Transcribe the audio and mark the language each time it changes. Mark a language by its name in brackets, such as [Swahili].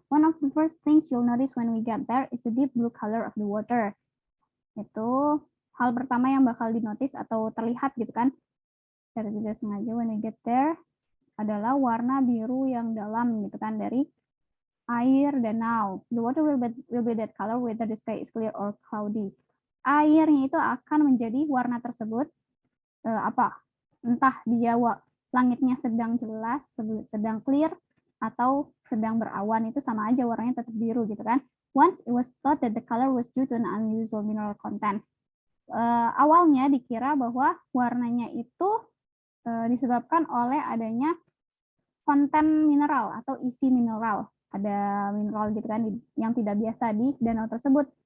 [English] One of the first things you'll notice when we get there is the deep blue color of the water. [Indonesian] Itu hal pertama yang bakal dinotis atau terlihat gitu kan. Secara tidak sengaja [English] when we get there [Indonesian] adalah warna biru yang dalam gitu kan dari air danau. [English] The water will be that color whether the sky is clear or cloudy. [Indonesian] Airnya itu akan menjadi warna tersebut entah dia langitnya sedang jelas, sedang clear, atau sedang berawan, itu sama aja warnanya tetap biru gitu kan. [English] Once it was thought that the color was due to an unusual mineral content. [Indonesian] Awalnya dikira bahwa warnanya itu disebabkan oleh adanya konten mineral atau isi mineral. Ada mineral gitu kan yang tidak biasa di danau tersebut.